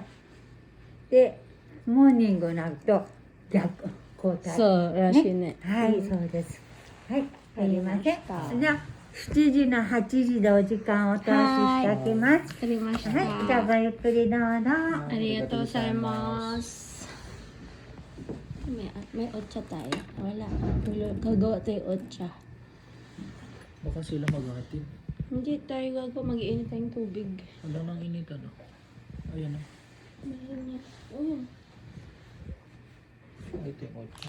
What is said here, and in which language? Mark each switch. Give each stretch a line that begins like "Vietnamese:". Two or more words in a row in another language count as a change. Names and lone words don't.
Japanese: で、モーニングになると逆交代。そうらしいね。はい、うんそうです。はい、ありません。わかりましたじゃあ、7時の8時でお時間をお通ししておきます。わかりました。はい、じゃあごゆっくりどうぞ。ありがとうございます.
Filipino: May otsa tayo. Wala. Gagawa tayo otsa. Baka sila maghatid. Hindi tayo gagawa. Mag-iinit tayong tubig. Wala nang init ano. Ayan na. Meron niya. Oh. Ito yung otso.